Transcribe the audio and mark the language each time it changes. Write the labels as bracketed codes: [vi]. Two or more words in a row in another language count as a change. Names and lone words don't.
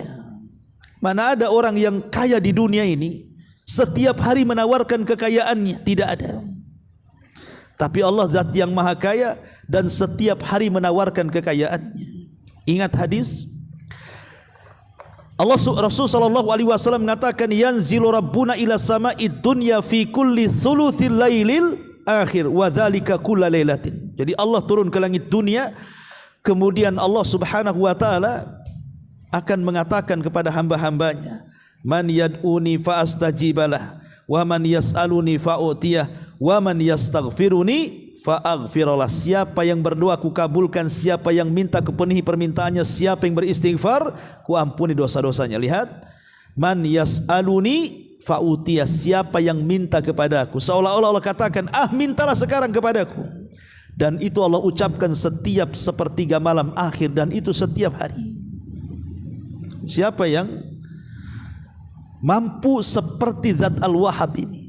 [id] Mana ada orang yang kaya di dunia ini setiap hari menawarkan kekayaannya? Tidak ada. Tapi Allah zat yang maha kaya dan setiap hari menawarkan kekayaannya. Ingat hadis Rasul [ar] صلى الله عليه وسلم mengatakan، ينزل ربنا إلى سماء الدنيا في كل ثلث الليل الآخر وذلك كل ليلة. [id] Jadi Allah turun ke langit dunia, kemudian Allah [ar] سبحانه وتعالى [id] akan mengatakan kepada hamba-hambanya, [ar] من يدعوني فأستجيب له ومن يسألني فأعطيه ومن يستغفرني فأغفر له. [id] Siapa yang berdoa ku kabulkan, siapa yang minta kupenuhi permintaannya, siapa yang beristighfar ku ampuni dosa-dosanya. Lihat, [ar] من يسألني فأعطيه, [id] siapa yang minta kepadaku, seolah-olah Allah katakan, mintalah sekarang kepadaku. Dan itu Allah ucapkan setiap sepertiga malam akhir, dan itu setiap hari. Siapa yang mampu seperti Zat Al-Wahhab ini?